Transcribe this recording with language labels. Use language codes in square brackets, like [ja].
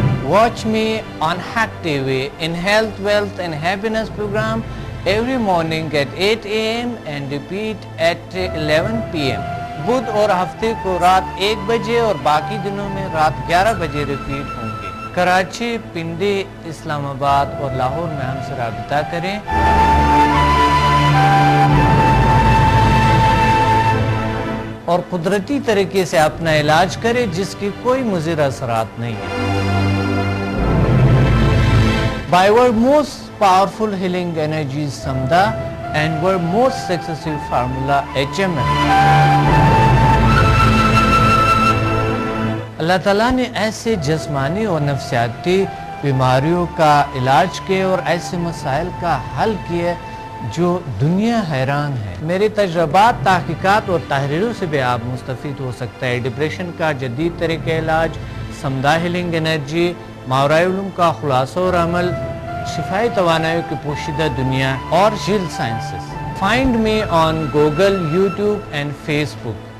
[en] Watch me on Hack TV in Health, Wealth and Happiness program every morning at 8 AM and repeat at 11 PM. [ur] بدھ اور ہفتے کو رات 1 بجے اور باقی دنوں میں رات 11 بجے ریپیٹ ہوں گے. کراچی, پنڈی, اسلام آباد اور لاہور میں ہم سے رابطہ کریں. اور قدرتی طریقے سے اپنا علاج کریں جس کی کوئی مضر اثرات نہیں ہیں. [en] By our most powerful healing energies Samda and our most successful formula HML. [ur] اللہ تعالیٰ نے ایسے جسمانی اور نفسیاتی بیماریوں کا علاج کیا اور ایسے مسائل کا حل کیا جو دنیا حیران ہے۔ میرے تجربات، تحقیقات اور تحریروں سے بھی آپ مستفید ہو سکتا ہے۔ ڈپریشن کا جدید طریقہ علاج، سمدہ ہیلنگ انرجی، ماورائے علوم کا خلاصہ اور عمل، شفائی توانائی کی پوشیدہ دنیا اور jail sciences. [en] Find me on Google, YouTube and Facebook.